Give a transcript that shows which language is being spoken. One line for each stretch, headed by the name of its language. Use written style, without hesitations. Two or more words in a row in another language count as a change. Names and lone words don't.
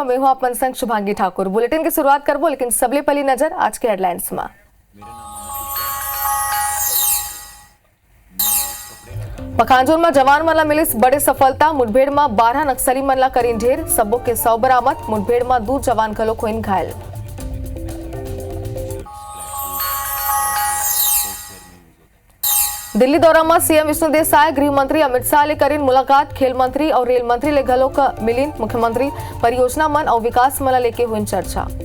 Chhattisgarhi: मैं हूं आप मन संग शुभांगी ठाकुर। बुलेटिन की शुरुआत करबो, लेकिन सबले पहली नजर आज के हेडलाइंस में। पखांजूर में जवान मन ला मिलिस बड़े सफलता, मुठभेड़ में 12 नक्सली मन ला करीन ढेर, सबो के 100 बरामद। मुठभेड़ में 2 जवान घलो होइन घायल। दिल्ली दौरा में सीएम विष्णुदेव साय, गृह मंत्री अमित शाह ले करीन मुलाकात, खेल मंत्री और रेल मंत्री ले घलो का मिलिन मुख्यमंत्री, परियोजना मन और विकास मन लेके हुई चर्चा।